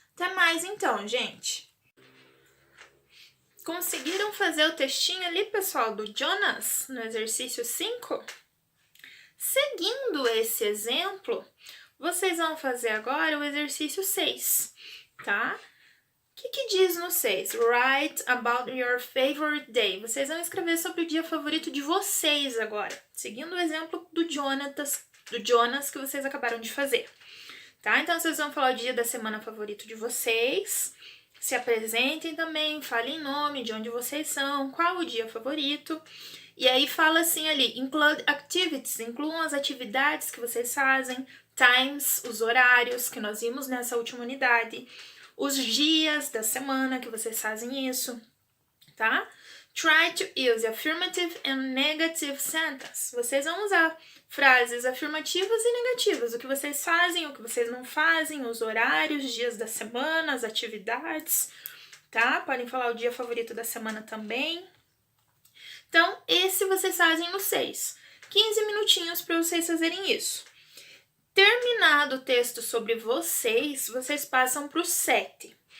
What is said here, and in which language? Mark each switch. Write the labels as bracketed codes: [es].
[pt] Até mais então, gente! Conseguiram fazer o textinho ali, pessoal, do Jonas no exercício 5? Seguindo esse exemplo, vocês vão fazer agora o exercício 6, tá? O que diz no 6? [en] Write about your favorite day. [pt] Vocês vão escrever sobre o dia favorito de vocês agora, seguindo o exemplo do Jonas que vocês acabaram de fazer, tá? Então, vocês vão falar o dia da semana favorito de vocês, se apresentem também, falem nome, de onde vocês são, qual o dia favorito. E aí fala assim ali, [en] include activities, [pt] incluam as atividades que vocês fazem, times, os horários que nós vimos nessa última unidade, os dias da semana que vocês fazem isso, tá? [en] Try to use affirmative and negative sentence. [pt] Vocês vão usar frases afirmativas e negativas, o que vocês fazem, o que vocês não fazem, os horários, dias da semana, as atividades, tá? Podem falar o dia favorito da semana também. Então, esse vocês fazem no 6. 15 minutinhos para vocês fazerem isso. Terminado o texto sobre vocês, vocês passam para o 7.